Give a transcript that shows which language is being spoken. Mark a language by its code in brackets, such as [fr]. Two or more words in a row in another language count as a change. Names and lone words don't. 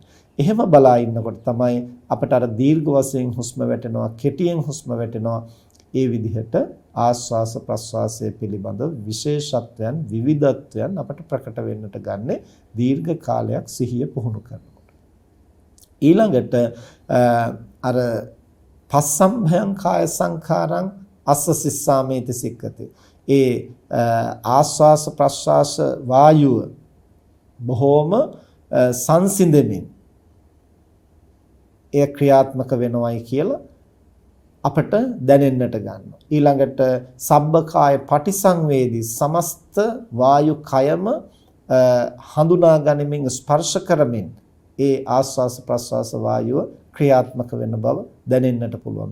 [si] එහෙම බලා ඉන්නකොට තමයි අපට අර දීර්ඝ වශයෙන් හුස්ම වැටෙනවා කෙටියෙන් හුස්ම වැටෙනවා ඒ විදිහට ආස්වාස ප්‍රස්වාසයේ පිළිබඳ විශේෂත්වයන් විවිධත්වයන් අපට ප්‍රකට වෙන්නට ගන්න දීර්ඝ කාලයක් සිහිය පුහුණු කරනකොට ඊළඟට අර [pi] පස්සම්භයං කාය සංඛාරං අස්ස සිස්සාමේති සික්කති [si] ඒ ආස්වාස ප්‍රස්වාස වායුව බොහෝම සංසිඳෙමින් එය ක්‍රියාත්මක වෙනවයි කියලා අපට දැනෙන්නට ගන්නවා. ඊළඟට [pi] සබ්බකාය පටිසංවේදී [si] සමස්ත වායු කයම හඳුනා ගනිමින් ස්පර්ශ කරමින් ඒ ආස්වාස ප්‍රස්වාස වායුව ක්‍රියාත්මක වෙන බව දැනෙන්නට පුළුවන්.